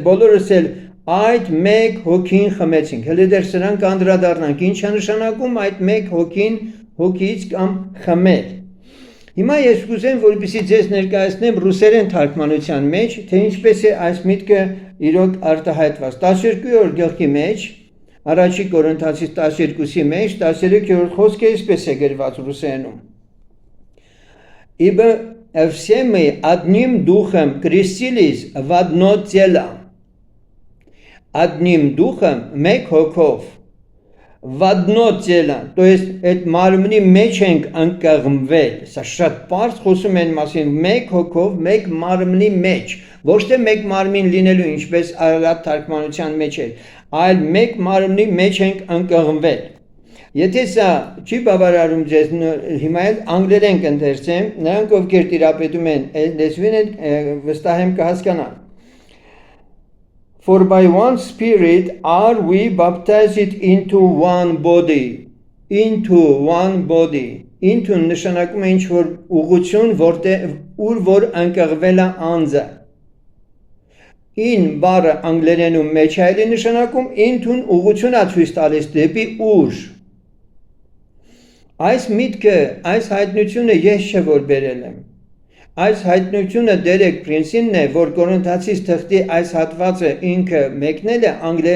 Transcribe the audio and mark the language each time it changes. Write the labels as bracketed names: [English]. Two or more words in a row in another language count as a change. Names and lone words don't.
[Armenian] բոլորս էլ այդ մեկ հոգին խմեցինք։ Հələ դեռ սրանք անդրադառնանք, ինչ է նշանակում այդ մեկ հոգին հոգից կամ խմել։ Հիմա ես կուզեմ, որպեսզի ձեզ ներկայացնեմ ռուսերեն թարգմանության մեջ, թե ինչպես է այս միտքը իրոք արտահայտված։ 12-րդ գլխի մեջ, առաջի Կորինթացիս 12-ի մեջ, 13-րդ խոսքը այսպես է գրված ռուսերենում։ [Russian] Ибо все мы одним духом крестились в одно тело, одним духом [Armenian] մեկ հոգով [Russian] Վադնոցելան, то есть [Armenian] այդ մարմնի մեջ ենք ընկղմվել, սա շատ բարձ խոսում են մասին, մեկ հոգով, մեկ մարմնի մեջ, ոչ թե մեկ մարմին լինելու, ինչպես Արարատ թարգմանության մեջ էր, այլ մեկ մարմնի մեջ ենք ընկղմվել։ Եթե սա չի բավարարում ձեզ, հիմա էլ անգլերեն կընթերցեմ, նրանք ովքեր տիրապետում են լեզվին են վստահ եմ կհասկանան։ [English] For by one spirit are we baptized into one body, into one body, into [Armenian] նշանակում է ինչ-որ ուղղություն, ուր որ ընկղվել է անձը։ In բառը անգլերենում մեջ է նշանակում into-ն ուղղություն է ցույց տալիս դեպի ուր։ Այս միտքը, այս հայտնությունը ես չէ որ բերել եմ։ Այս հայտնությունը Դերեկ Պրինսինն է, որ Կորինթացիս թղթի այս հատվածը ինքը մեկնել է անգլերենով